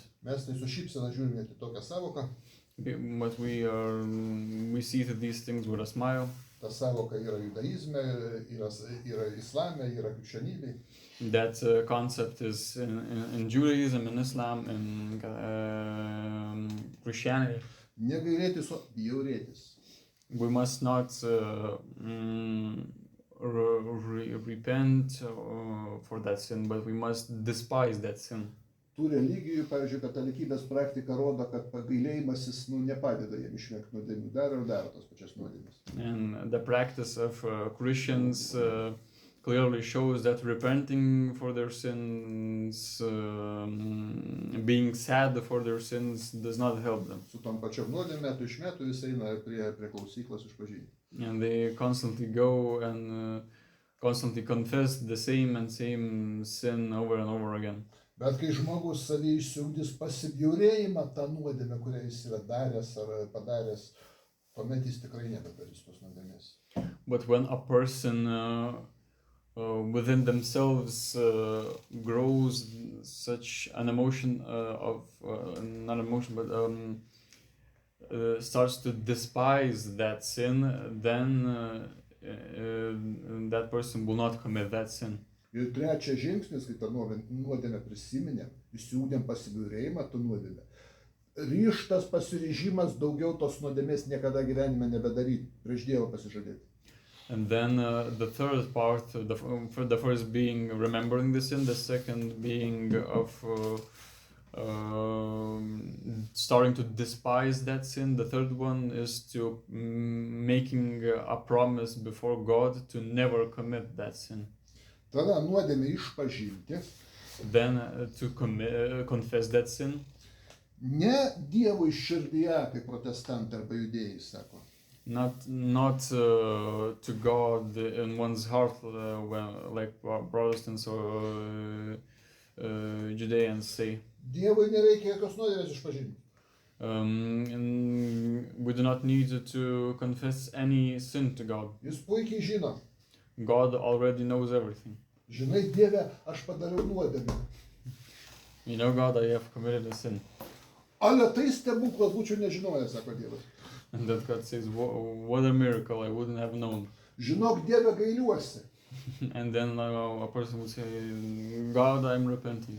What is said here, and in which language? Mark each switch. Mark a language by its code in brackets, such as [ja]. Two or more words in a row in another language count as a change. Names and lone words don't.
[lt] Mes tai su šypsena žiūrime į tokią savoką. [en] But we see these things with a smile. [lt] Ta savoka yra judaizme, yra islame, yra krikščionybėj. [en] That concept is in Judaism, in Islam, in Christianity. [lt] Negailėtis, o bjaurėtis. [en] We must not repent for that sin, but we must despise that sin. [lt] tų religijų, pavyzdžiui, katalikybės praktika rodo, kad pagailėjimasis nepadeda jiem išvengti nuodėmių, daro tos pačias nuodėmes. [en] And the practice of Christians clearly shows that repenting for their sins, being sad for their sins, does not help them. [lt] Su tom pačiom nuodėm metų iš metų vis eina prie klausyklos išpažinti. [en] And they constantly go and constantly confess the same sin over and over again. [lt] Bet kai žmogus savį išsiugdys pasibjaurėjimą tą nuodėmę, kurią jis yra daręs ar padaręs, tuomet jis tikrai nebedarys tos nuodėmės. [en] But when a person within themselves grows such an emotion not emotion, but starts to despise that sin, then that person will not commit that sin. [lt] Ir trečias žingsnis, kai tą nuodėmę prisiminėm, įsiūdėm pasibjaurėjimą tą nuodėmę. Ryžtas, pasiryžimas daugiau tos nuodėmės niekada gyvenime nebedaryti, prieš Dievą pasižadėti. [en] And then the third part, the first being remembering the sin, the second being of starting to despise that sin, the third one is to making a promise before God to never commit that sin. [lt] Tada nuodėmę išpažinti. [en] Then to confess that sin. [lt] Ne Dievui širdyje, kaip protestantai arba judėjai sako. [en] Not to God in one's heart, like Protestants or Judeans say. [lt] Dievui nereikia jokios nuodėmės išpažinti. [en] We do not need to confess any sin to God. [lt] Jis puikiai žino. [en] God already knows everything. [lt] Žinai, Dieve, aš padariau nuodėmę. [en] You know, God, I have committed a sin. [lt] Ale tai stebuklas, būčiau nežinojęs, sako Dievas. [en] And that God says, what a miracle, I wouldn't have known. [lt] Žinok, Dieve, gailiuosi. [en] And then a person would say, God, I'm repenting.